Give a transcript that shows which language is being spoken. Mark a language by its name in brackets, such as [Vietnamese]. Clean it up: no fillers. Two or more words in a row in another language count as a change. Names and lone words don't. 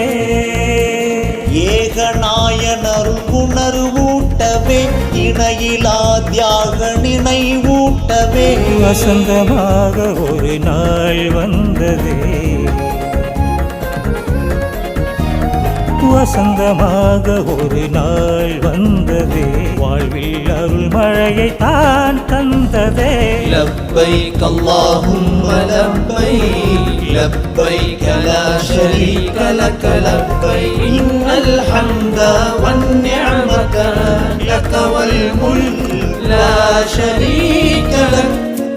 [Tamil] ஏகநாயனருள் உணர்வூட்டவே இணையிலா தியாக நினைவூட்டவே வசந்தமாக ஒரு நாள் வந்ததே வசந்தமாக ஒரு நாள் வந்ததே வாழ்வில் அருள் மழையை தான் தந்ததே [Arabic] لبيك اللهم لبيك لبيك لا شريك لك لبيك إن الحمد والنعمة لك والملك لا شريك لك